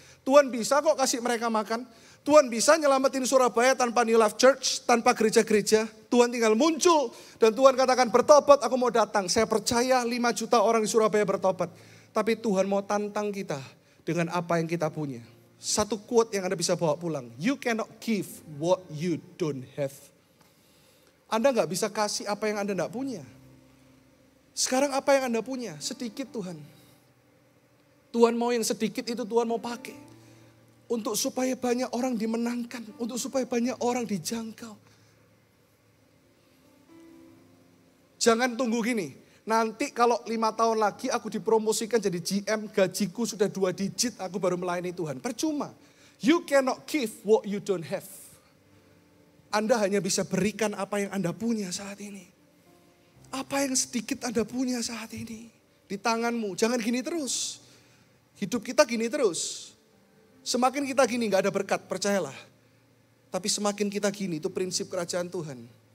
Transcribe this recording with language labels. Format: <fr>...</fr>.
<id>Tuhan bisa kok kasih mereka makan. Tuhan bisa nyelamatin Surabaya tanpa New Life Church, tanpa gereja-gereja. Tuhan tinggal muncul dan Tuhan katakan bertobat, aku mau datang. Saya percaya 5 juta orang di Surabaya bertobat. Tapi Tuhan mau tantang kita dengan apa yang kita punya. Satu quote yang Anda bisa bawa pulang.</id> <en>You cannot give what you don't have.</en> <id>Anda gak bisa kasih apa yang Anda gak punya. Sekarang apa yang Anda punya? Sedikit Tuhan. Tuhan mau yang sedikit itu Tuhan mau pakai. Untuk supaya banyak orang dimenangkan. Untuk supaya banyak orang dijangkau. Jangan tunggu gini. Nanti kalau 5 tahun lagi aku dipromosikan jadi GM. Gajiku sudah 2 digit. Aku baru melayani Tuhan. Percuma.</id> <en>You cannot give what you don't have.</en> <id>Anda hanya bisa berikan apa yang Anda punya saat ini. Apa yang sedikit Anda punya saat ini. Di tanganmu. Jangan gini terus. Hidup kita gini terus. Semakin kita gini gak ada berkat, percayalah. Tapi semakin kita gini, itu prinsip kerajaan Tuhan.</id>